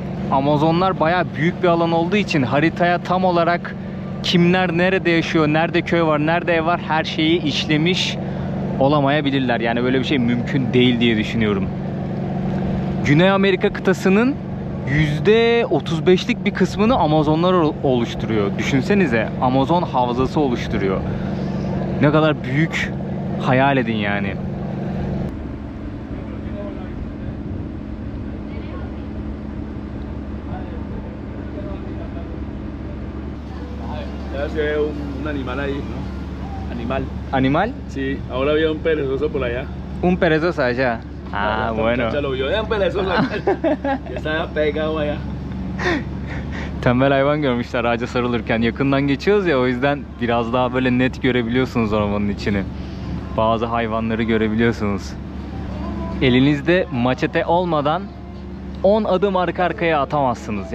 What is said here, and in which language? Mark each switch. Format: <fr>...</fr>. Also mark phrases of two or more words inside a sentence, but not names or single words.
<tr>Amazonlar bayağı büyük bir alan olduğu için haritaya tam olarak kimler nerede yaşıyor, nerede köy var, nerede ev var, her şeyi işlemiş olamayabilirler. Yani böyle bir şey mümkün değil diye düşünüyorum. Güney Amerika kıtasının %35'lik bir kısmını Amazonlar oluşturuyor. Düşünsenize, Amazon havzası oluşturuyor. Ne kadar büyük, hayal edin yani.</tr> <es>Es un animal ahí, ¿no? Animal. Animal? Sí, ahora había un perezoso por allá. Un perezoso allá. Ah, bueno. Ya lo vio, un perezoso que está pegado allá.</es> <tr>Tembel hayvan görmüşler ağaca sarılırken. Yakından geçiyoruz ya, o yüzden biraz daha böyle net görebiliyorsunuz ormanın içini. Bazı hayvanları görebiliyorsunuz. Elinizde maçete olmadan 10 adım arka arkaya atamazsınız.</tr>